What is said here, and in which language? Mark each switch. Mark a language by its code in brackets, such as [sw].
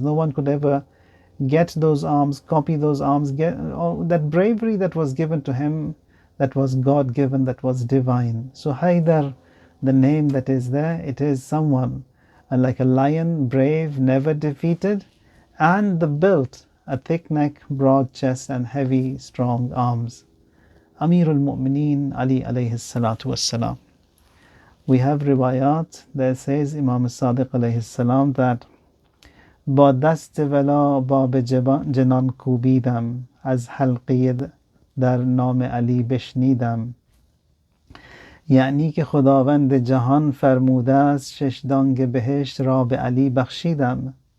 [en] No one could ever get those arms, copy those arms, get that bravery that was given to him, that was God given, that was divine. So Haydar, the name that is there, it is someone like a lion, brave, never defeated, and the built, a thick neck, broad chest, and heavy, strong arms. Amirulmomineen Ali alayhi salatu wassalam. We have riwayat that says Imam Sadiq alayhi salam that [fa] با دست ولا باب جنان کوبیدم از حلقه در نام علی بشنیدم. یعنی که خداوند جهان فرموده است شش دانگ بهشت را به علی بخشیدم.